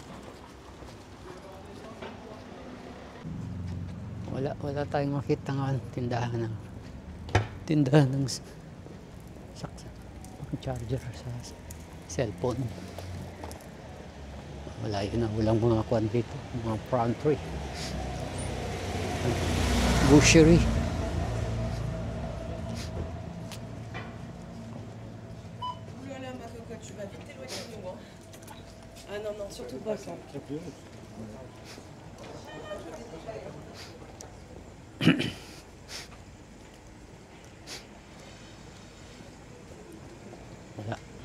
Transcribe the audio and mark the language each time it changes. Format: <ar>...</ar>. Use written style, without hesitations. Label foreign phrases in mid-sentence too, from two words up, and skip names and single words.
<tl>Wala tayong makita nga tindahan ng charger sa cellphone. Wala yun na. Walang mga kwan dito. Mga pantry.</tl> <fr>Boucherie. Oulala, ma cocotte, tu vas vite t'éloigner de nous. Hein. Ah non, non, surtout pas ça.</fr> <tl>Wala.</tl>